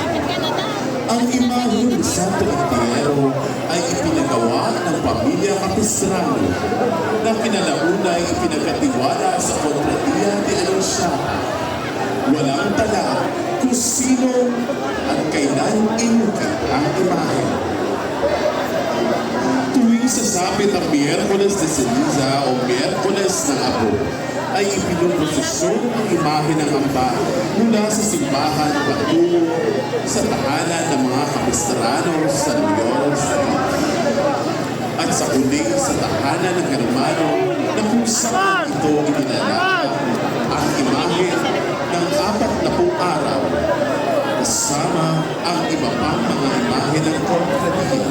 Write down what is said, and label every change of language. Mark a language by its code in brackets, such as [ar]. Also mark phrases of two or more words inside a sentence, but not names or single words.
[tl] Ang imahe ng Santo Entierro ay ipinagawa ng pamilya Capistrano na kinalauna ay ipinagkatiwala sa Contratia de Anunciata. Walang tala kung sino at kailan inukit ang imahe. Tuwing sasapit ang Miyerkules de Ceniza o Miyerkules ng Abo, ay ipinuprosesyon ang imahe ng Amba mula sa simbahan patungo sa tahanan ng mga Capistrano sa Loyola Street. At sa huli sa tahanan ng Hermano na kung saan ito inilalakad ang imahe ng 40 araw kasama ang iba pang mga imahe ng Contratia.